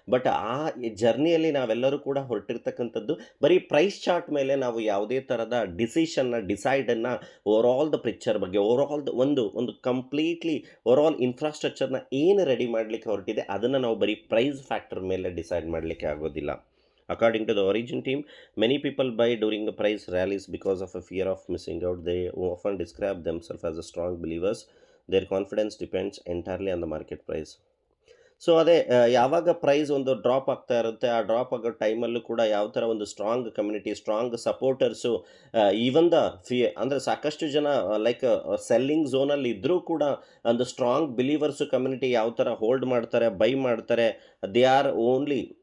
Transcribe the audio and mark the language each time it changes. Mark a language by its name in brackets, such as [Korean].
[Kannada] But ಆ ಜರ್ನಿಯಲ್ಲಿ ನಾವೆಲ್ಲರೂ ಕೂಡ ಹೊರಟಿರ್ತಕ್ಕಂಥದ್ದು ಬರೀ ಪ್ರೈಸ್ ಚಾರ್ಟ್ ಮೇಲೆ ನಾವು ಯಾವುದೇ ಥರದ ಡಿಸೈಡನ್ನು [English] over all the picture [Kannada] ಬಗ್ಗೆ ಓವರ್ ಆಲ್ ದ ಒಂದು ಕಂಪ್ಲೀಟ್ಲಿ ಓವರ್ ಆಲ್ ಇನ್ಫ್ರಾಸ್ಟ್ರಕ್ಚರ್ನ ಏನು ರೆಡಿ ಮಾಡಲಿಕ್ಕೆ ಹೊರಟಿದೆ ಅದನ್ನು ನಾವು ಬರೀ ಪ್ರೈಸ್ ಫ್ಯಾಕ್ಟರ್ ಮೇಲೆ ಡಿಸೈಡ್ ಮಾಡಲಿಕ್ಕೆ ಆಗೋದಿಲ್ಲ. [English] According to the origin team, many people buy during the price rallies because of a fear of missing out. They often describe themselves as a strong believers. Their confidence depends entirely on the market price. [Kannada] So ಅದೇ ಯಾವಾಗ price ಒಂದು drop ಆಗ್ತಾ ಇರುತ್ತೆ, ಆ drop ಆಗೋ ಟೈಮಲ್ಲೂ ಕೂಡ ಯಾವ ಥರ ಒಂದು strong community, strong supporters even the ಅಂದರೆ ಸಾಕಷ್ಟು ಜನ ಲೈಕ್ ಸೆಲ್ಲಿಂಗ್ ಝೋನಲ್ಲಿ ಇದ್ದರೂ ಕೂಡ ಒಂದು ಸ್ಟ್ರಾಂಗ್ ಬಿಲೀವರ್ಸು ಕಮ್ಯುನಿಟಿ ಯಾವ ಥರ ಹೋಲ್ಡ್ ಮಾಡ್ತಾರೆ, ಬೈ ಮಾಡ್ತಾರೆ, [English] They are only.